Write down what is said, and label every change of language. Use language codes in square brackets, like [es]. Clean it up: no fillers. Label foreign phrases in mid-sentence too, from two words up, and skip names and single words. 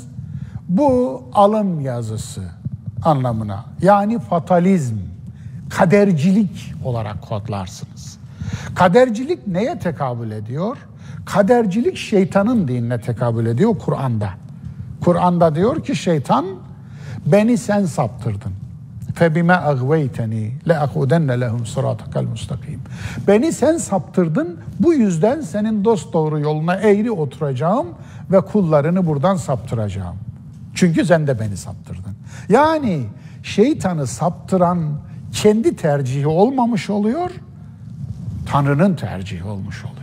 [tr] Bu alım yazısı anlamına, yani fatalizm, kadercilik olarak kodlarsınız. Kadercilik neye tekabül ediyor? Kadercilik şeytanın dinine tekabül ediyor Kur'an'da. Kur'an'da diyor ki şeytan, beni sen saptırdın. [ar] فَبِمَا أَغْوَيْتَنِي لَأَخُودَنَّ لَهُمْ صِرَاطَكَ الْمُسْتَقِيمِ. [tr] Beni sen saptırdın, bu yüzden senin dosdoğru yoluna eğri oturacağım ve kullarını buradan saptıracağım. Çünkü sen de beni saptırdın. Yani şeytanı saptıran kendi tercihi olmamış oluyor, Tanrı'nın tercihi olmuş oluyor.